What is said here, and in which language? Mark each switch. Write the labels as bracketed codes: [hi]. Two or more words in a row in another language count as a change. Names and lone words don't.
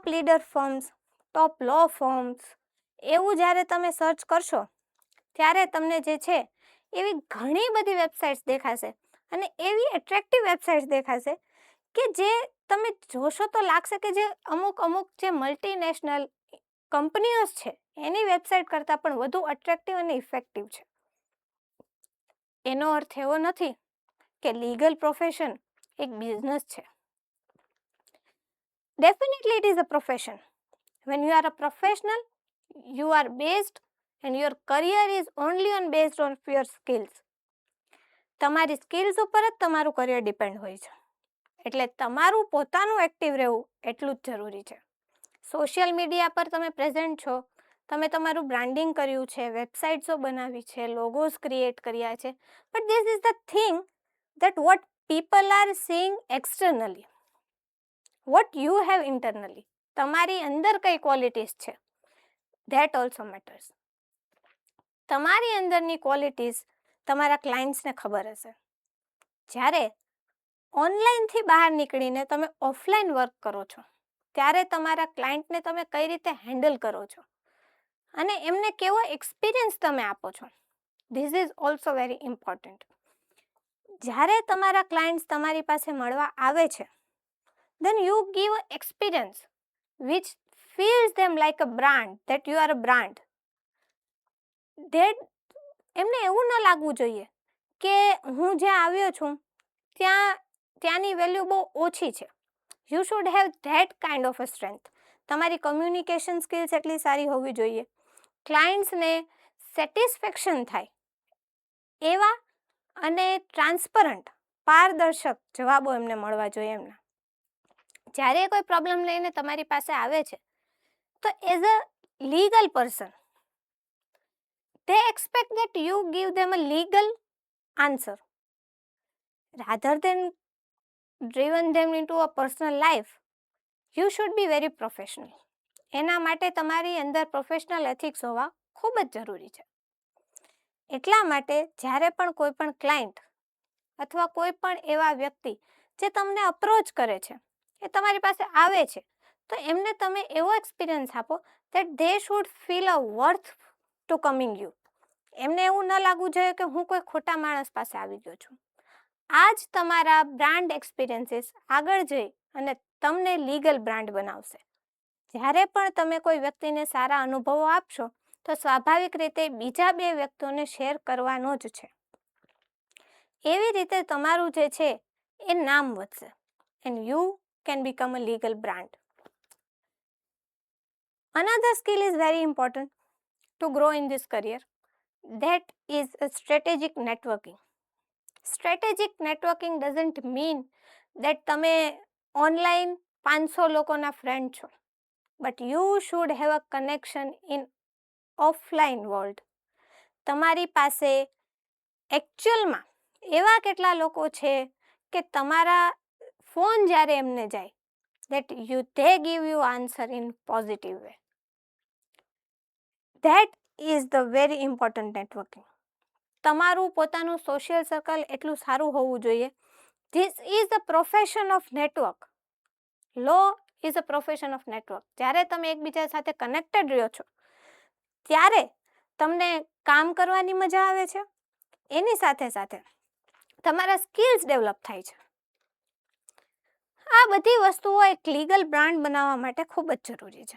[en] leader firms, top law firms, [gu] એવું જ્યારે તમે સર્ચ કરશો ત્યારે તમને જે છે એવી ઘણી બધી વેબસાઇટ્સ દેખાશે અને એવી એટ્રેક્ટિવ વેબસાઇટ્સ દેખાશે કે જે તમે જોશો તો લાગશે કે જે અમુક જે મલ્ટીનેશનલ કંપનીઓ છે એની વેબસાઇટ કરતાં પણ વધુ અટ્રેક્ટિવ અને ઇફેક્ટિવ છે. એનો અર્થ એવો નથી કે [en] legal profession [gu] એક બિઝનેસ છે. [en] Definitely it is a profession. When you are a professional, you are based and your career is only based on your skills. [gu] તમારી સ્કિલ્સ ઉપર જ તમારું કરિયર ડિપેન્ડ હોય છે. એટલે તમારું પોતાનું એક્ટિવ રહેવું એટલું જ જરૂરી છે. [en] social media [gu] પર તમે પ્રેઝન્ટ છો, તમે તમારું બ્રાન્ડિંગ કર્યું છે, વેબસાઇટ્સો બનાવી છે, લોગોસ ક્રિએટ કર્યા છે, [en] but this is the thing that what people are seeing externally, what you have internally, [gu] તમારી અંદર કઈ ક્વોલિટીઝ છે, [en] that also matters. [gu] તમારી અંદરની ક્વોલિટીઝ તમારા ક્લાયન્ટ્સને ખબર હશે. જ્યારે ઓનલાઈનથી બહાર નીકળીને તમે ઓફલાઈન વર્ક કરો છો ત્યારે તમારા ક્લાયન્ટને તમે કઈ રીતે હેન્ડલ કરો છો અને એમને કેવો એક્સપિરિયન્સ તમે આપો છો, [en] this is also very important. [gu] જ્યારે તમારા ક્લાયન્ટ્સ તમારી પાસે મળવા આવે છે, [en] then you give an experience which feels them like a brand, that you are a brand. [gu] એમને એવું ન લાગવું જોઈએ કે હું જ્યાં આવ્યો છું ત્યાંની વેલ્યુ બહુ ઓછી છે. [en] you should have that kind of a strength. [gu] તમારી [en] communication skills [gu] એટલી સારી હોવી જોઈએ, ક્લાયન્ટ્સને સેટિસ્ફેક્શન થાય એવા અને ટ્રાન્સપરન્ટ પારદર્શક જવાબો એમને મળવા જોઈએ. એમના જ્યારે કોઈ પ્રોબ્લેમ લઈને તમારી પાસે આવે છે તો [en] as a legal person they expect that you give them a legal answer rather than driven them into a personal life. You should be very professional. [gu] એના માટે તમારી અંદર [en] professional ethics [gu] હોવા ખૂબ જ જરૂરી છે. એટલા માટે જ્યારે પણ કોઈ પણ ક્લાયન્ટ અથવા કોઈ પણ એવા વ્યક્તિ જે તમને અપ્રોચ કરે છે, એ તમારી પાસે આવે છે, તો એમને તમે એવો એક્સપિરિયન્સ આપો [en] that they should feel a worth to coming you. [gu] એમને એવું ન લાગવું જોઈએ કે હું કોઈ ખોટા માણસ પાસે આવી ગયો છું. આ જ તમારા [en] brand experiences [gu] આગળ જઈ અને તમને [en] legal brand [gu] બનાવશે. જ્યારે પણ તમે કોઈ વ્યક્તિને સારા અનુભવો આપશો તો સ્વાભાવિક રીતે બીજા બે વ્યક્તિઓને શેર કરવાનો જ છે. એવી રીતે તમારું જે છે એ નામ વધશે [en] and you can become a legal brand. Another skill is very important to grow in this career. That is a strategic networking. Strategic networking doesn't mean that [gu] તમે ઓનલાઈન 500 લોકોના ફ્રેન્ડ છો, [en] but you should have a connection in offline world. [gu] તમારી પાસે એકચ્યુઅલમાં એવા કેટલા લોકો છે કે તમારા ફોન જ્યારે એમને જાય [en] that they give you answer in positive way. That is the very important networking. [gu] તમારું પોતાનું સોશિયલ સર્કલ એટલું સારું હોવું જોઈએ. [en] This is the profession of network. Law is a profession of network. [gu] જ્યારે તમે એકબીજા સાથે કનેક્ટેડ રહ્યો છો ત્યારે તમને કામ કરવાની મજા આવે છે, એની સાથે સાથે તમારા સ્કિલ્સ ડેવલપ થાય છે. આ બધી વસ્તુઓ એક લીગલ બ્રાન્ડ બનાવવા માટે ખૂબ જ જરૂરી છે.